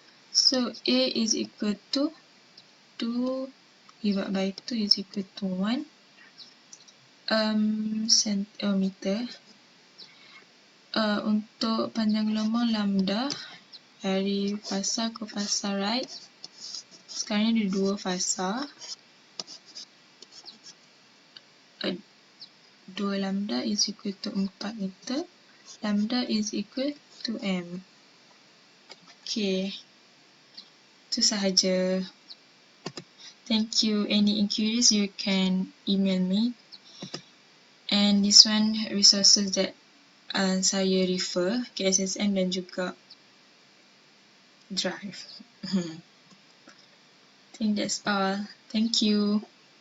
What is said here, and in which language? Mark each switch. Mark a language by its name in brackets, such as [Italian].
[English] So, A is equal to 2 divided by 2 is equal to 1 meter. [Malay] Untuk panjang gelombang lambda dari fasa ke fasa right, sekarang ni ada 2 fasa. [English] 2 lambda is equal to 4 meter. Lambda is equal to m. Okay, [Malay] itu sahaja. [English] Thank you. Any inquiries, you can email me. And this one resources that saya refer, KSSM dan juga Drive. I think that's all. Thank you.